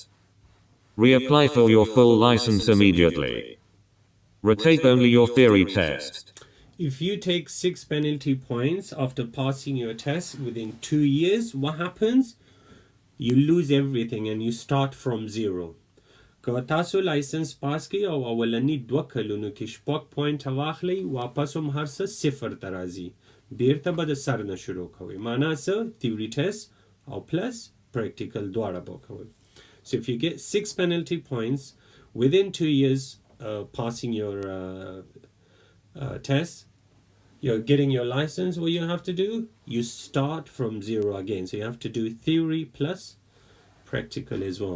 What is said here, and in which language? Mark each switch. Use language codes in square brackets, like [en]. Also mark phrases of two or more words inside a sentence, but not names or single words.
[en] Reapply for your full license immediately. Retake only your theory test. If you take 6 penalty points after passing your test within 2 years, what happens? You lose everything and you start from zero. [ps] که تاسو لایسنس پاس کی او اولنی 2 کلونو کې شپږ پوینټ واخلي، واپس هم هر څه صفر ته راځي، بیرته به د سر نه شروع کوئ. معنا څه؟ [en] theory test [ps] او [en] plus practical [ps] دواړه به کوئ. [en] So if you get 6 penalty points within 2 years passing your test, you're getting your license, what you have to do? You start from zero again. So you have to do theory plus practical as well.